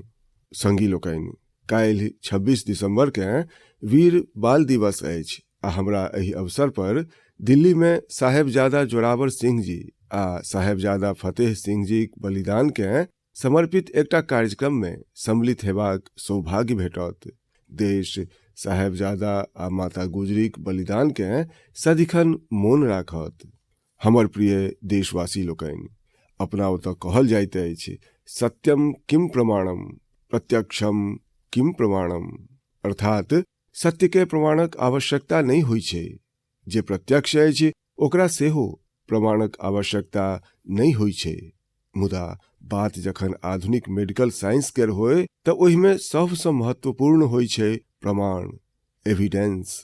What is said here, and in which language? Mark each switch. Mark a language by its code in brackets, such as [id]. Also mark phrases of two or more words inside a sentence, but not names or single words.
[mai] संगी लोकनि, काल्हि 26 दिसंबर के वीर बाल दिवस अछि आ हमरा एहि अवसर पर दिल्ली में साहेबजादा जोरावर सिंह जी आ साहेबजादा फतेह सिंह जी बलिदान के समर्पित एकटा कार्यक्रम में सम्मिलित हेबाक सौभाग्य भेटत। देश साहेबजादा आ माता गुजरीक बलिदान के सदिखन मोन राखत। हमर प्रिय देशवासी लोकनि, अपना ओतऽ कहल जाइत अछि, [sa] सत्यम किम प्रमाणम प्रत्यक्षम किम प्रमाणम, [mai] अर्थात सत्य के प्रमाणक आवश्यकता नहीं होइ छै, जे प्रत्यक्ष अछि ओकरा सेहो प्रमाणक आवश्यकता नहीं होइ छै। मुदा बात जखन आधुनिक [en] medical science [mai] केर होय तऽ ओहिमे सबसँ महत्वपूर्ण होइ छै प्रमाण, एविडेंस।